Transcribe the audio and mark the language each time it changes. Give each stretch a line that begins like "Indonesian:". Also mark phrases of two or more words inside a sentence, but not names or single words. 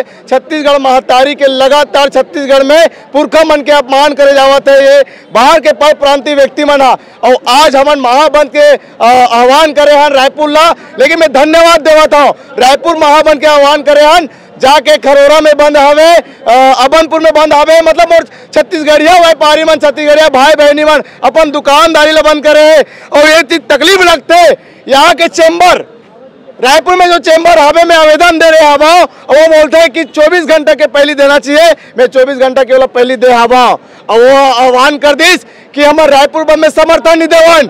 Chhattisgarhi: छत्तीसगढ़ महतारी के लगातार छत्तीसगढ़ में पुरखा मन के अपमान करे जावत है ये बाहर के पर प्रांतीय व्यक्ति मन, और आज हमन महाबंद के आह्वान करे हन रायपुर ला। लेकिन मैं धन्यवाद देवत हूँ, रायपुर महाबंद के आह्वान करे हन, जाके खरोरा में बंद हवे, अबनपुर में बंद हवे, मतलब और छत्तीसगढ़िया व्यापारी मन, छत्तीसगढ़िया भाई बहनी मन अपन दुकानदारी ला बंद करे। और ये चीज तकलीफ लगते यहाँ के चेंबर, रायपुर में जो चेंबर हवे में आवेदन दे रहे हवा, और वो बोलते हैं कि 24 घंटे के पहले देना चाहिए। मैं 24 घंटा केवल पहले दे हवा, और वो आह्वान कर दीस कि हमारे रायपुर बंद में समर्थन नहीं देवन।